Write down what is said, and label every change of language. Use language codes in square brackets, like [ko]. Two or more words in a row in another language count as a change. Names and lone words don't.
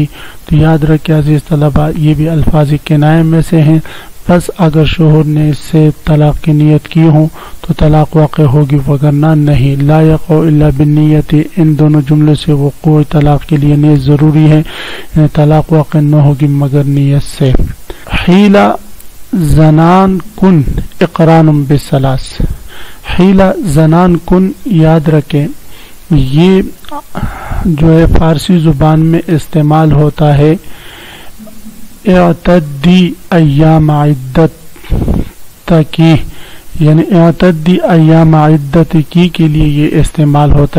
[ur] تو یاد رکھیں عزیز طلبہ، یہ بھی الفاظ کنایہ میں سے ہیں، بس اگر شوہر نے اس سے طلاق کی نیت کی ہوں تو طلاق واقع ہوگی، وگرنہ نہیں۔ [ar] لا یقع الا بالنیت، [ur] ان دونوں جملے سے وقوع طلاق کے لیے نیت ضروری ہے، یعنی طلاق واقع نہ ہوگی مگر نیت سے۔ [fa] حیلہ زنان کن [ar] اقران بالثلاث، [fa] حیلہ زنان کن [ur] یاد رکھیں یہ جو ہے فارسی زبان میں استعمال ہوتا ہے اعتدی ایام عدت کی، یعنی اعتدی ایام عدت کی کے لیے یہ استعمال ہوتا